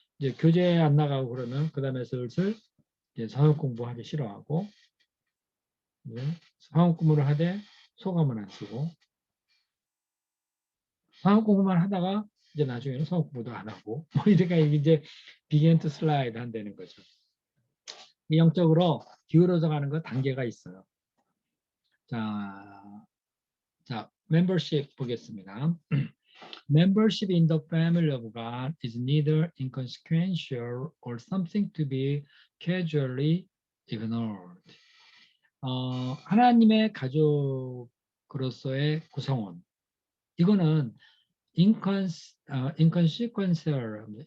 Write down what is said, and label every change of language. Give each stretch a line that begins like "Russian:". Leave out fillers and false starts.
Korean: 이제 교제 안 나가고 그러면 그 다음에 슬슬 이제 성역 공부하기 싫어하고 성역 공부를 하되 소감은 안 쓰고 성역 공부만 하다가 이제 나중에는 성역 공부도 안 하고 뭐 이렇게 이제
English: begin to slide
Korean: 한다는 거죠. 영적으로 기울어져 가는 거 단계가 있어요. 자, membership 보겠습니다.
English: Membership in the family of God is neither inconsequential or something to be casually ignored.
Korean: 하나님의 가족으로서의 구성원. 이거는 inconsequential.